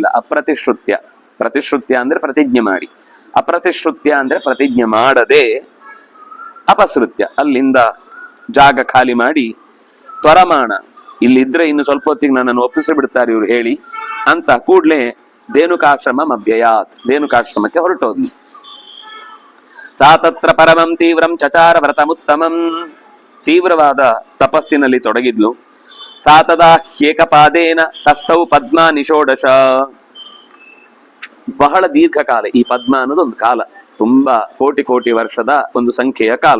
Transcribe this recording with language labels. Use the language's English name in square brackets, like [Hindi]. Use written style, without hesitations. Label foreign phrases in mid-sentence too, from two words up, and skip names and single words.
[Kannada] ಅಪ್ರತಿಶ್ರುತ್ಯ, ಪ್ರತಿಶ್ರುತ್ಯ ಅಂದ್ರೆ ಪ್ರತಿಜ್ಞೆ ಮಾಡಿ, ಅಪ್ರತಿಶ್ರುತ್ಯ ಅಂದ್ರೆ ಪ್ರತಿಜ್ಞೆ ಮಾಡದೆ, ಅಪಸೃತ್ಯ ಅಲ್ಲಿಂದ ಜಾಗ ಖಾಲಿ ಮಾಡಿ ತ್ವರಮಾಣ, ಇಲ್ಲಿದ್ರೆ ಇನ್ನು ಸ್ವಲ್ಪ ಹೊತ್ತಿಗೆ ನನ್ನನ್ನು ಒಪ್ಪಿಸಿ ಬಿಡ್ತಾರೆ ಇವ್ರು ಹೇಳಿ ಅಂತ ಕೂಡ್ಲೆ [Sanskrit] ಧೇನುಕಾಶ್ರಮ ಅಭ್ಯಯಾತ್, [Kannada] ಧೇನುಕಾಶ್ರಮಕ್ಕೆ ಹೊರಟೋದ್ಲು. [Sanskrit] ಸಾ ತತ್ರ ಪರಮಂ ತೀವ್ರಂ ಚಚಾರ ವ್ರತಮುತ್ತಮಂ, [Kannada] ತೀವ್ರವಾದ ತಪಸ್ಸಿನಲ್ಲಿ ತೊಡಗಿದ್ಲು. [Sanskrit] ಸಾ ತದಾ ಏಕಪಾದೇನ ತಸ್ಥೌ ಪದ್ಮ ನಿಷೋಡಶ, [Kannada] ಬಹಳ ದೀರ್ಘಕಾಲ. ಈ ಪದ್ಮ ಅನ್ನೋದು ಒಂದು ಕಾಲ, ತುಂಬಾ ಕೋಟಿ ಕೋಟಿ ವರ್ಷದ ಒಂದು ಸಂಖ್ಯೆಯ ಕಾಲ.